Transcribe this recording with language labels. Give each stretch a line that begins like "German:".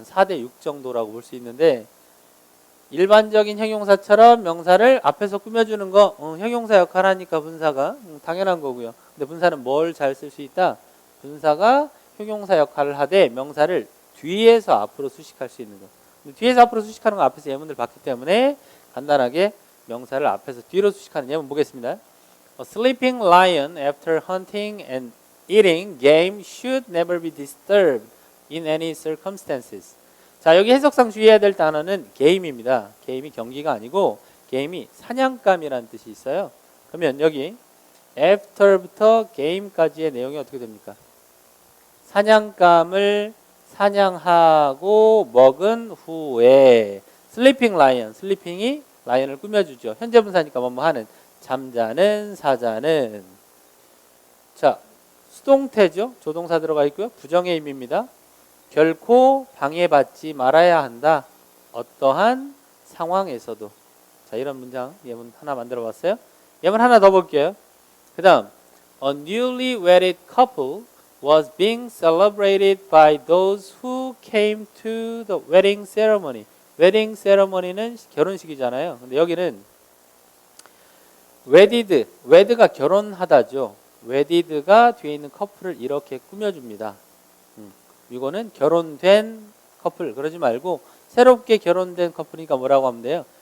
Korean: 한 4대 6 정도라고 볼 수 있는데, 일반적인 형용사처럼 명사를 앞에서 꾸며주는 거 형용사 역할 하니까 분사가 당연한 거고요. 근데 분사는 뭘 잘 쓸 수 있다? 분사가 형용사 역할을 하되 명사를 뒤에서 앞으로 수식할 수 있는 거. 뒤에서 앞으로 수식하는 거 앞에서 예문들 봤기 때문에 간단하게 명사를 앞에서 뒤로 수식하는 예문 보겠습니다.
English: A sleeping lion after hunting and eating game should never be disturbed in any circumstances.
Korean: 자, 여기 해석상 주의해야 될 단어는 game입니다. game이 경기가 아니고 game이 사냥감이라는 뜻이 있어요. 그러면 여기 after부터 game까지의 내용이 어떻게 됩니까? 사냥감을 사냥하고 먹은 후에
English: sleeping lion,
Korean: sleeping이 라이언을 꾸며주죠. 현재 분사니까 뭐뭐 하는, 잠자는, 사자는. 자, 수동태죠. 조동사 들어가 있고요. 부정의 의미입니다. 결코 방해받지 말아야 한다. 어떠한 상황에서도. 자, 이런 문장 예문 하나 만들어 봤어요. 예문 하나 더 볼게요. 그 다음,
English: a newly wedded couple was being celebrated by those who came to the wedding ceremony.
Korean: 웨딩 세러머니는 결혼식이잖아요. 근데 여기는 웨드가 결혼하다죠. 웨디드가 뒤에 있는 커플을 이렇게 꾸며줍니다. 이거는 결혼된 커플, 그러지 말고 새롭게 결혼된 커플이니까 뭐라고 하면 돼요?